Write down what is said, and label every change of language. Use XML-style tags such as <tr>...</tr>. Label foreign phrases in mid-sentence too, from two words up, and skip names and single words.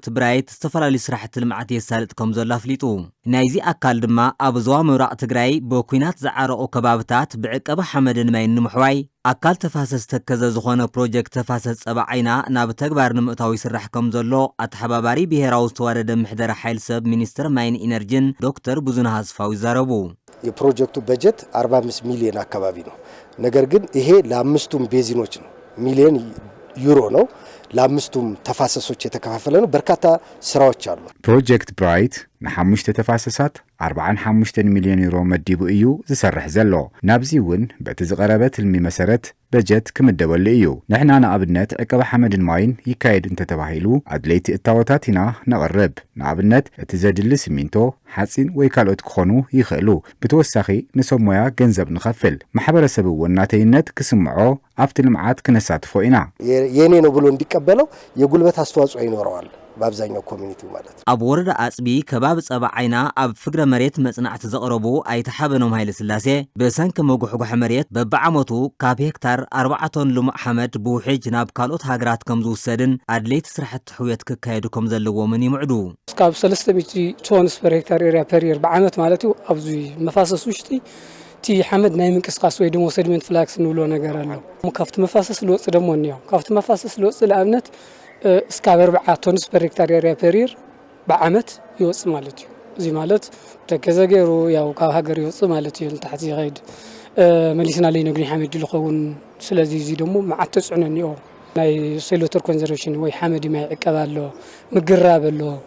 <ti>ብራይት ዝተፈላለዩ ስራሕቲ ልምዓት የሳልጥ ከም ዘሎ ኣፍሊጡ ናይዚ ኣካል ድማ ኣብ ዞባ ምብራቅ ትግራይ ብኩናት ዝዓረቑ ከባቢታት ብዕቀባ ሓመድን ማይን ንምሕዋይ ኣካል ተፋሰስ ተከዘ ዝኾነ ፕሮጀክት ተፋሰስ ጸባዓይና ናብ ተግባር ንምእታው ይስራሕ ከም ዘሎ ኣተሓባባሪ ብሄራዊ ዝተዋደደ ምሕደራ ሓይል ሰብ ሚኒስተር ማይን ኢነርጂን ዶክተር ብዙነህ ኣስፋው ይዛረቡ</ti> <am>የፕሮጀክቱ በጀት 45 ሚሊዮን አካባቢ ነው። ነገር ግን ይሄ ለአምስቱም ቤዚኖች ነው፣ ሚሊዮን ዩሮ ነው። ለአምስቱም ተፋሰሶች የተከፋፈለ ነው። በርካታ ስራዎች አሉ።</am> <ti>ፕሮጀክት ብራይት ንሓሙሽተ ተፋሰሳት 45 ሚሊዮን ዩሮ መዲቡ እዩ ዝሰርሕ ዘሎ። ናብዚ እውን በቲ ዝቐረበት ህልሚ መሰረት በጀት ክምደበሉ እዩ። ንሕና ንኣብነት ዕቀባ ሓመድን ማይን ይካየድ እንተተባሂሉ ኣድለይቲ እታወታት ኢና ነቕርብ። ንኣብነት እቲ ዘድሊ ሲሚንቶ፣ ሓፂን ወይ ካልኦት ክኾኑ ይኽእሉ። ብተወሳኺ ንሰብ ሞያ ገንዘብ ንኸፍል። ማሕበረሰብ እውን ናተይነት ክስምዖ ኣብቲ ልምዓት ክነሳትፎ ኢና።</ti> <am>የኔ ነው ብሎ እንዲቀበለው የጉልበት አስተዋጽኦ ይኖረዋል። በአብዛኛው ኮሚኒቲው ማለት ነው።</am> <ti>ኣብ ወረዳ አጽቢ ከባቢ ጸባ ዓይና ኣብ ፍግረ መሬት መጽናዕቲ ዘቕረቡ ኣይተሓበኖም ሃይለ ስላሴ ብሰንኪ መጉሕጉሕ መሬት በብዓመቱ ካብ ሄክታር 4 ቶን ልሙዕ ሓመድ ብውሕጅ ናብ ካልኦት ሃገራት ከም ዝውሰድን ኣድለይቲ ስራሕቲ ሕውየት ክካየዱ ከም ዘለዎምን ይምዕዱ። እስካብ 300</ti> <en>tons per hectare area per year</en> <ti>ብዓመት ማለት እዩ። ኣብዚ መፋሰስ ውሽጢ ቲ ሓመድ ናይ ምንቅስቃስ ወይ ደሞ</ti> <en>sediment flux</en> <ti>ንብሎ ነገር ኣሎ። ካብቲ መፋሰስ ልወፅ ደሞ እንዮ ካብቲ መፋሰስ ልወፅ ለኣብነት እስካብ 4</ti> <en>tons per hectare area per year</en> <ti>ብዓመት ይወፅ ማለት እዩ። እዚ ማለት ተከዘ ገይሩ ያው ካብ ሃገር ይወፅ ማለት እዩ። ንታሕቲ ይኸይድ መሊስና ለይ ነግኒ ሓመድ ልኸውን። ስለዚ እዚ ደሞ መዓት ተጽዕኖ እንዮ ናይ</ti> <en>soil water conservation</en> <ti>ወይ ሓመድ ማይ ዕቀባ ኣሎ፣ ምግራብ ኣሎ፣</ti>